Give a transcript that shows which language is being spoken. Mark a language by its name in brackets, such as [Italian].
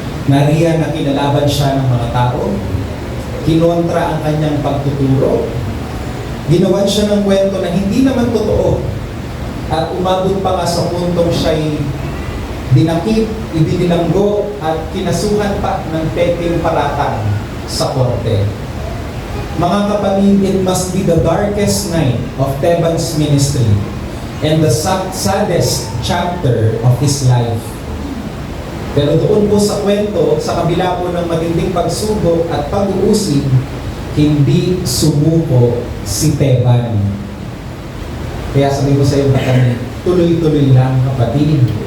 [Filipino] Nariyan na kinalaban siya ng mga tao, kinontra ang kanyang pagtuturo, ginawan siya ng kwento na hindi naman totoo, at umabot pa nga sa puntong siya'y dinakip, ibinilanggo, at kinasuhan pa ng pekeng paratang sa korte. Mga kapatid, [English] it must be the darkest night of Teban's ministry and the saddest chapter of his life. [Filipino] Pero doon po sa kwento, sa kabila po ng matinding pagsubok at pag-uusig, hindi sumuko si Teban. Kaya sabi ko sa iyo na tuloy-tuloy lang, kapatid.